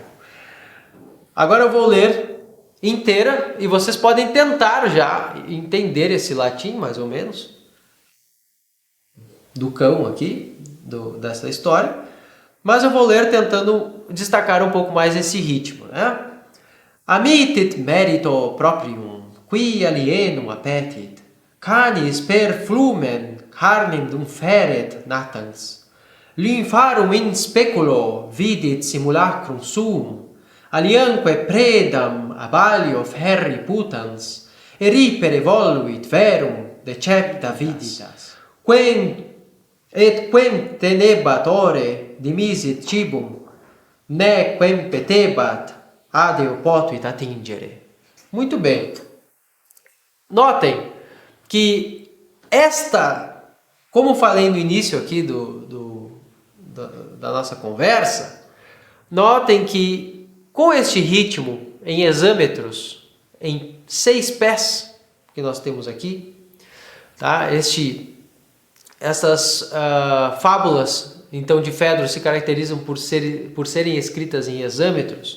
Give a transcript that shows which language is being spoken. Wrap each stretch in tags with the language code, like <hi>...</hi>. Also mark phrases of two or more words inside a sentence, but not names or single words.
<pt>Agora eu vou ler inteira e vocês podem tentar já entender esse latim, mais ou menos, do cão aqui, dessa história, mas eu vou ler tentando destacar um pouco mais esse ritmo,</pt> <la>Amitit merito proprium, qui alienum appetit, canis per flumen carnem dum feret natans, lympharum in speculo vidit simulacrum suum, alianque predam abalio ferri putans, eripere voluit verum decepta viditas, quem tenebat ore dimisit cibum, nequem petebat adeo potuit attingere.</la> <pt>Muito bem. Notem que como falei no início aqui da nossa conversa, notem que com este ritmo em hexâmetros, em 6 pés que nós temos aqui, essas fábulas então de Fedro se caracterizam por serem escritas em hexâmetros.</pt>